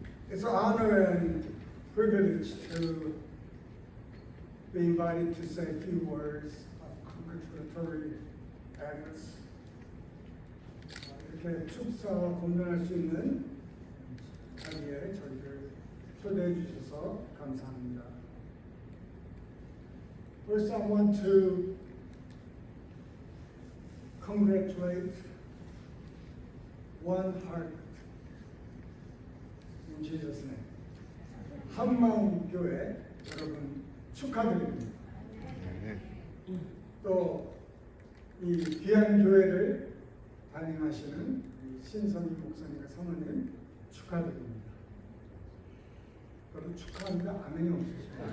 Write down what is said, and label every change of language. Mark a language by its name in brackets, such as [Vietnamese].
[English] It's an honor and privilege to be invited to say a few words of congratulatory address. [Korean] 이렇게 축사 공연할 수 있는 자리에 저희를 초대해 주셔서 감사합니다. [English] First, I want to congratulate One Heart in Jesus' name. [Korean] 한마음 교회 여러분 축하드립니다. 또 이 귀한 교회를 담임하시는 신성희 목사님과 사모님 축하드립니다. 저도 축하합니다. 아멘이 없으시죠?